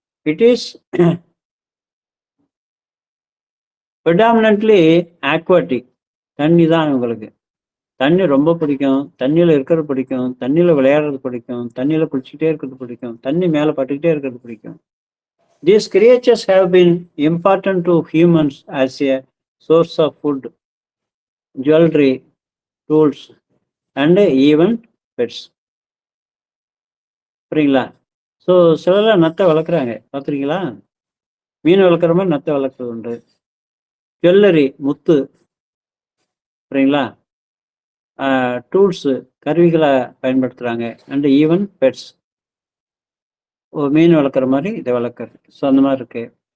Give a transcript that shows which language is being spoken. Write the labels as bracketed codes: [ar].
[en] It is predominantly aquatic. [ta] தண்ணி தான் இவங்களுக்கு. தண்ணி ரொம்ப பிடிக்கும், தண்ணியில் இருக்கிறது பிடிக்கும், தண்ணியில் விளையாடுறது பிடிக்கும், தண்ணியில் குளிச்சுக்கிட்டே இருக்கிறது பிடிக்கும், தண்ணி மேலே பட்டுக்கிட்டே இருக்கிறது பிடிக்கும். [en] These creatures have been important to humans as a source of food, jewelry, tools, and even pets. [ta] புரியுங்களா? ஸோ சிலர்லாம் நத்தை வளர்க்குறாங்க, பார்த்துருக்கீங்களா? மீன் வளர்க்குற மாதிரி நத்தை வளர்க்குறது உண்டு. ஜுவல்லரி, முத்து, புரியுங்களா? டூல்ஸு, கருவிகளை பயன்படுத்துகிறாங்க. [en] and even pets, [ta] மீன் வளர்க்குற மாதிரி இதை வளர்க்குறது. ஸோ அந்த மாதிரி இருக்குது.